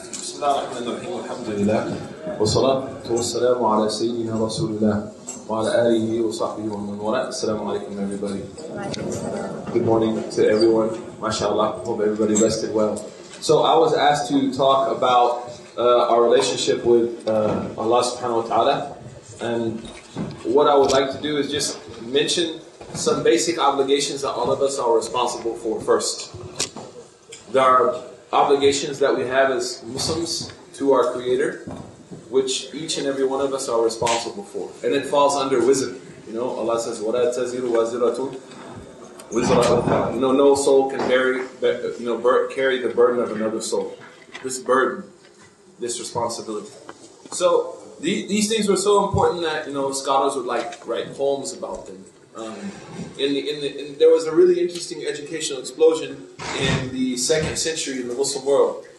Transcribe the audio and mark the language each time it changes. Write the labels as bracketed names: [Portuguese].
[Arabic] بسم الله الرحمن الرحيم الحمد لله والصلاة والسلام على سيدنا رسول الله وعلى آله وصحبه ومن والاه. [English] Assalamu alaikum everybody. Good morning to everyone. MashaAllah. Hope everybody rested well. So I was asked to talk about our relationship with Allah subhanahu wa ta'ala, and what I would like to do is just mention some basic obligations that all of us are responsible for first. There are obligations that we have as Muslims to our Creator, which each and every one of us are responsible for. And it falls under wisdom. You know, Allah says, [Arabic] وَلَا تَزِرُ وَازِرَةٌ وِزْرَ أُخْرَى. [English] You know, no soul can carry the burden of another soul. This burden, this responsibility. So, these things were so important that, you know, scholars would write poems about them. There was a really interesting educational explosion in the 2nd century in the Muslim world.